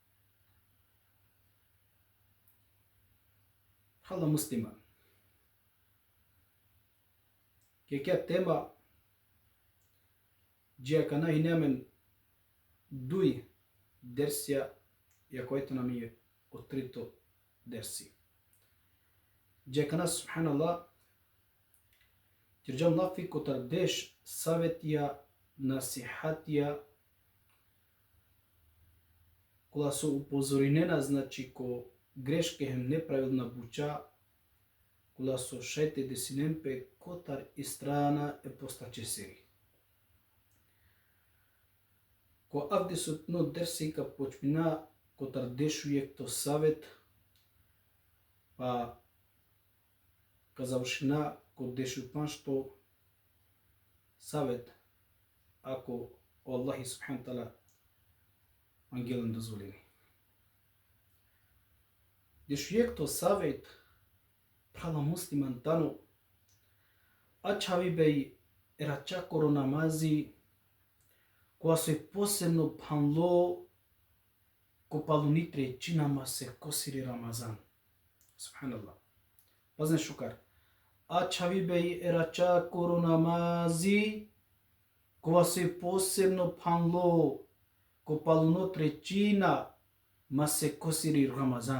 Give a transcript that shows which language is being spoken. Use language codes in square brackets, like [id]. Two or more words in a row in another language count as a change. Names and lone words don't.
[rom] Hala musliman. Kekja tema džija kana hinemen duj dersija jakojta nam je otrito dersi. Džija kana subhanallah tirjam lafi kotar deš savetija nasihatija kola su upozorinena znači ko greške hem nepravilna buča, kola so šajte desinempe kotar i strana e postaće siri. Ko avde sutno dersika počmina kotar dešujek to savet, pa ka završina ko dešupan što savet ako [ar] الله سبحانه وتعالى [rom] angelan dozvolini. Dešujek to savet prala musliman tano ačavi bej erača koronamazi [bs] koja se posebno [rom] panlo ko palunitre činama se kosiri Ramazan. [ar] Subhanallah. [rom] Pazne šukar. Ačavi bej erača koronamazi [bs] koja se posebno [rom] panlo ko palunotre činama se kosiri Ramazan.